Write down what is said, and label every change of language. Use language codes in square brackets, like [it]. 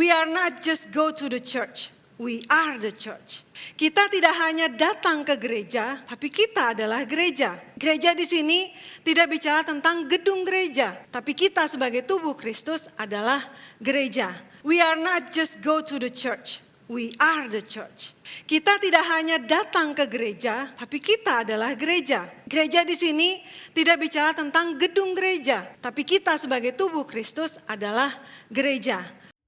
[en] are not just go to the church. We are the church. [id] Kita tidak hanya datang ke gereja, tapi kita adalah gereja. Gereja di sini tidak bicara tentang gedung gereja, tapi kita sebagai tubuh Kristus adalah gereja. [en] We are not just go to the church. We are the church. [id] Kita tidak hanya datang ke gereja, tapi kita adalah gereja. Gereja di sini tidak bicara tentang gedung gereja, tapi kita sebagai tubuh Kristus adalah gereja.